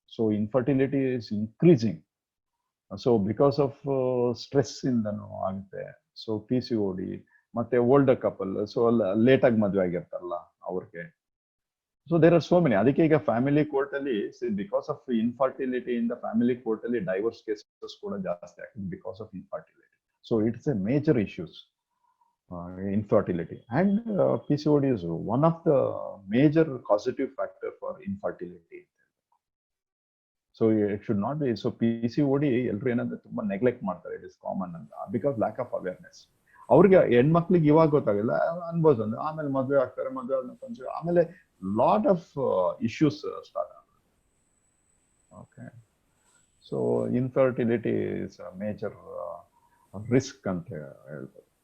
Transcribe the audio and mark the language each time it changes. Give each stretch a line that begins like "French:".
English: So infertility is increasing. So because of stress
Kannada: ಇಂದನೂ ಆಗುತ್ತೆ. So PCOD ಮತ್ತೆ older couple, so late ಆಗಿ ಮದುವೆ ಆಗಿರ್ತಾರಲ್ಲ ಅವ್ರಿಗೆ.
English: So there are so many.
Kannada: ಅದಕ್ಕೆ ಈಗ ಫ್ಯಾಮಿಲಿ ಕೋರ್ಟ್ ಅಲ್ಲಿ ಬಿಕಾಸ್ ಆಫ್ ಇನ್ಫರ್ಟಿಲಿಟಿ ಇಂದ ಫ್ಯಾಮಿಲಿ ಕೋರ್ಟ್ ಅಲ್ಲಿ ಡೈವರ್ಸ್ ಕೇಸಸ್ ಕೂಡ ಜಾಸ್ತಿ ಆಗ್ತದೆ because of infertility.
English: So it's a major issues, infertility, and PCOD is one of the major causative factor for infertility. So it should not be.
Kannada: So PCOD ಎಲ್ಲರೂ ಏನಂದ್ರೆ ತುಂಬಾ neglect ಮಾಡ್ತಾರೆ,
English: it is common
Kannada: ಅಂತ,
English: Because lack of awareness.
Kannada: ಅವ್ರಿಗೆ ಹೆಣ್ಮಕ್ಳಿಗೆ ಇವಾಗ ಗೊತ್ತಾಗಿಲ್ಲ, ಅನ್ಬೋದು, ಆಮೇಲೆ ಮದುವೆ ಆಗ್ತಾರೆ, ಮದುವೆ ಆದ್ಮೇಲೆ ಆಮೇಲೆ ಲಾಟ್ ಆಫ್ ಇಶ್ಯೂಸ್ ಸ್ಟಾರ್ಟ್ ಆಗುತ್ತೆ. Okay, so
English: infertility is major risk
Kannada: ಅಂತ ಹೇಳ್ಬೋದು.